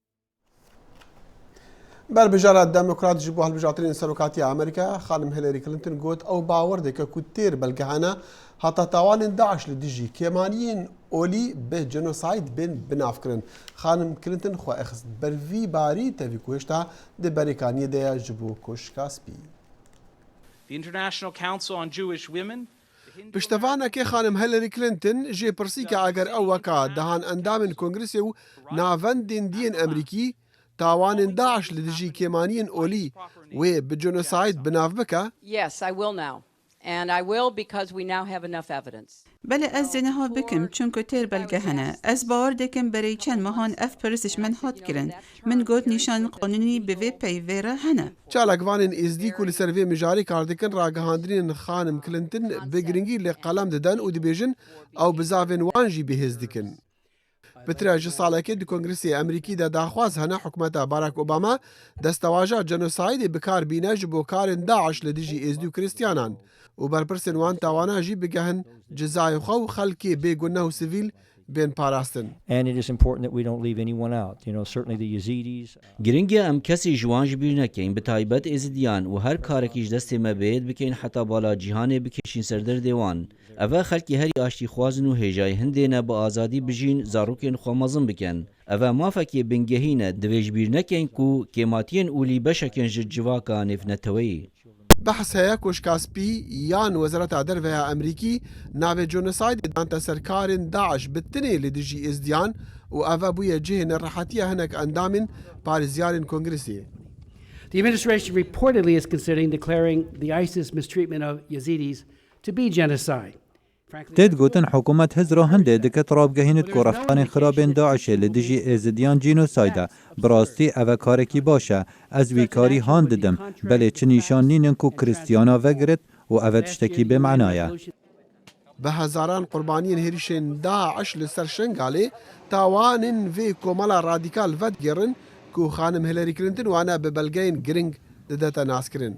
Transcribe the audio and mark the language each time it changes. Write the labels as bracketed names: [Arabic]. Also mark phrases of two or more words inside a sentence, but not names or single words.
[Kurdish] بەربژارە دەموکرات ji بۆ هەڵبژارتنین سەرۆکاتی ئەمریکا خانم هیلاری کلنتن گوت ئەو باوەڕ دەکە ku têr belgehene heta tawanên Daeş li dijî kêmaniyên olî bi jenosayîd bên binavkirin. Xanim Clinton xwe exist ber vî barî tevî ku hêşta di berêkaniyê de ye ji bo koşka spî. [English] The International Council on Jewish Women [Kurdish] Piştevanekê xanim Hillary Clinton jê pirsîke eger ew weka dihan endamên Kongresê û navendên diyên Emerîkî tawanên Daeş li dijî kêmaniyên olî wê bi jenosayîd binav bike? [English] Yes, I will now. And I will because we now have enough evidence. [Kurdish] بله ez dê niha bikim çunku têr belge hene. Ez bawar dikim berê çend mehan ev pirsiş min hat kirin. Min got nîşan qanûnî bi vê peyvê re hene. Çalakvanên êzdî ku li ser vê mijarî kar dikin ragihandinên xanim Clinton bi giringî li qelem didin û dibêjin ew bi zavên wan jî bihêz dikin. Bitire ji salekê di Kongresê Emerîkî de daxwaz hene hikûmeta Barack Obama destewaja jenosayîdê bikar bîne ji bo karên Daeş li dijî êzdî û Kristyanan. û berpirsên wan tawana jî bigehin cezayê xwe û xelkê bêguneh û sivîl bên parastin. [English] And it is important that we don't leave anyone out. You know, certainly the Yazidis. [Kurdish] گرنگە ئەم کەسی ژوان ji bîr nekein bi taybet êzidiyan û her karekî ji destê me bêd bikin heta bala cîhanê bikêşin ser derdê wan. Ev e xelkî herî aştîxwazin û hêjayê hindê ne bi azadî bijîn zarokên xwe mezin bikin. Ev e mafekê bingehî ne divê ji bîr nekin ku kêmatiyên ûlî beşekin ji civaka nêvneteweyî. Behs heye koşkaspî yan Wezareta Derveya Emerîkî navê jenosayîdê dante ser karên Daeş bi tinê li dijî êzdiyan û ev e bûye cihê nerehetiya hinek endamên parêzyarên Kongresê. [English] The administration reportedly is considering declaring the ISIS mistreatment of Yazidis to be genocide. [Kurdish] تێت گوتن حکوومەت هزرا هەندێک دەکەت ڕابگەهێنێت کۆڕەفتانên xirabên Daişê li dijî êzidiyan cînosayda bi rastî ev e karekî baş e ez wî karî han didim belê çi nîşan nînin ku Kristiyana vegirit û ev e tiştekî bêmena ye. Bi hezaran qurbaniyên herîşên Daeş li ser Şengalê tawanên vê komela radîkal vedgirin ku xanim Hillary Clinton wane bi belgeyên giring didete naskirin.